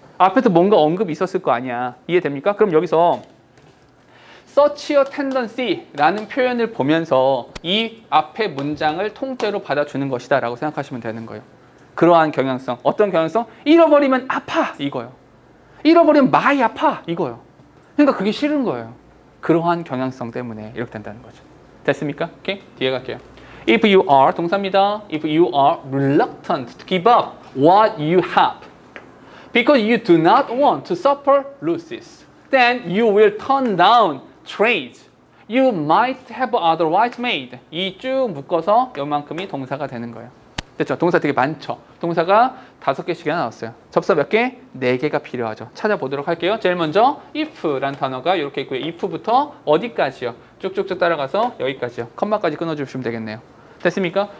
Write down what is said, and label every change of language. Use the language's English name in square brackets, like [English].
[Korean] 앞에서 뭔가 언급이 있었을 거 아니야. 이해됩니까? 그럼 여기서 [English] such a tendency [Korean] 라는 표현을 보면서 이 앞에 문장을 통째로 받아주는 것이다 라고 생각하시면 되는 거예요. 그러한 경향성. 어떤 경향성? 잃어버리면 아파 이거요. 잃어버리면 많이 아파 이거요. 그러니까 그게 싫은 거예요. 그러한 경향성 때문에 이렇게 된다는 거죠. 됐습니까? 오케이? 뒤에 갈게요. [English] If you are, [Korean] 동사입니다. [English] If you are reluctant to give up what you have because you do not want to suffer losses, then you will turn down trades you might have otherwise made. [Korean] 이 쭉 묶어서 요만큼이 동사가 되는 거예요. 됐죠? 동사 되게 많죠? 동사가 5개씩이나 나왔어요. 접사 몇 개? 4개가 필요하죠. 찾아보도록 할게요. 제일 먼저 if라는 단어가 이렇게 있고요. if부터 어디까지요? 쭉쭉쭉 따라가서 여기까지요. 컴마까지 끊어주시면 되겠네요. 됐습니까?